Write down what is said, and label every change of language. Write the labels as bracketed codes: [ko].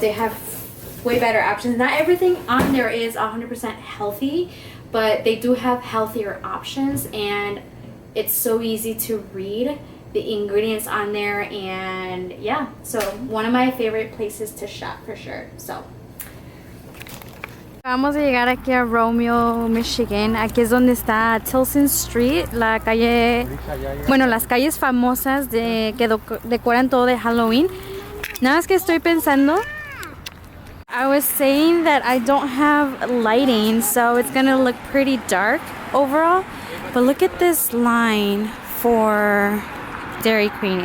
[en] They have way better options. Not everything on there is 100% healthy, but they do have healthier options, and it's so easy to read the ingredients on there. And yeah, so one of my favorite places to shop for sure. So [es] vamos a llegar aquí a Romeo, Michigan. Aquí es donde está Tilson Street, la calle, bueno, las calles famosas que decoran todo de Halloween. [en] Nada más que estoy pensando, I was saying that I don't have lighting, so it's gonna look pretty dark overall. But look at this line for Dairy Queen.